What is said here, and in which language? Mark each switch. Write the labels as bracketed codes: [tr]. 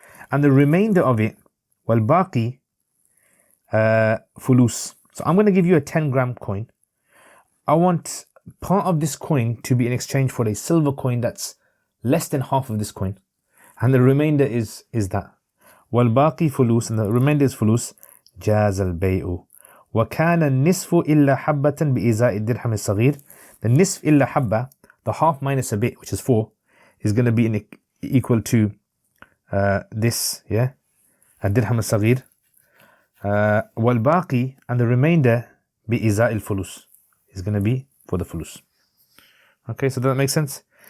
[en] And the remainder of it, [ar] والباقي فلوس. [en] So I'm going to give you a 10-gram coin. I want part of this coin to be in exchange for a silver coin that's less than half of this coin. And the remainder is that. [ar] والباقي فلوس, [en] and the remainder is فلوس. [ar] جاز البيع. وكان النصف إلا حبة بإزاء الدرهم الصغير. [en] The nisf [ar] إلا حبة, [en] the half minus a bit, which is 4, is going to be equal to this, yeah, [ar] الدرهم الصغير. والباقي, [en] and the remainder [ar] بإزاء الفلوس, [en] is going to be for the fulus. Okay, so does that make sense?